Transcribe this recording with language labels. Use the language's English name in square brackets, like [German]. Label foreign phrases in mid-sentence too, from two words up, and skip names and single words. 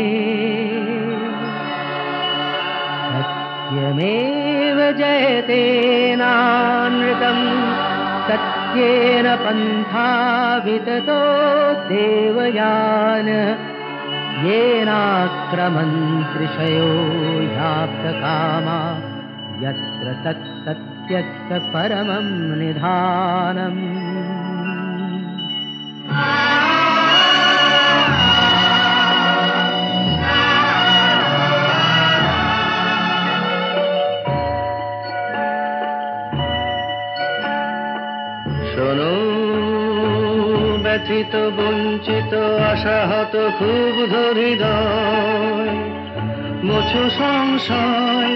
[Sanskrit] सत्यमेव जयते नानृतम् सत्येन पन्था विततो देवयान येनाक्रमन्त्रिषयो ह्याप्तकामा यत्र तत्सत्यस्य परमं निधानम् [Bangla] শোনো ব্যথিত বঞ্চিত আশাহত ক্ষুব্ধ হৃদয় মুছো সংশয়